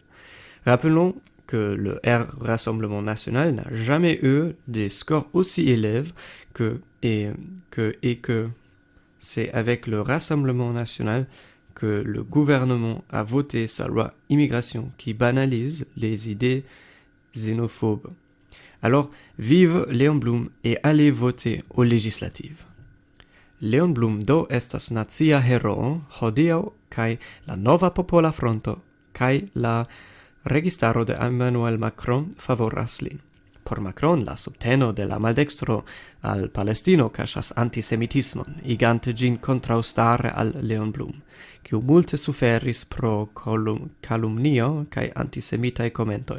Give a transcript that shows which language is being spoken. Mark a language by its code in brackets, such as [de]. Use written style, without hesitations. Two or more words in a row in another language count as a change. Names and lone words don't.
[fr] Rappelons que le Rassemblement national n'a jamais eu des scores aussi élevés et que c'est avec le Rassemblement national que le gouvernement a voté sa loi immigration qui banalise les idées xénophobes. Alors, vive Léon Blum et allez voter aux législatives. [eo] Léon Blum do estas nacia heroo hodiaŭ kaj la nova popola fronto kaj la registaro de Emmanuel Macron favoras lin. Por Macron, la subteno de la maldextro al Palestino kaŝas antisemitismon, igante ĝin kontraŭstare al Léon Blum, kiu multe suferis pro kalumnio kaj antisemitaj komentoj.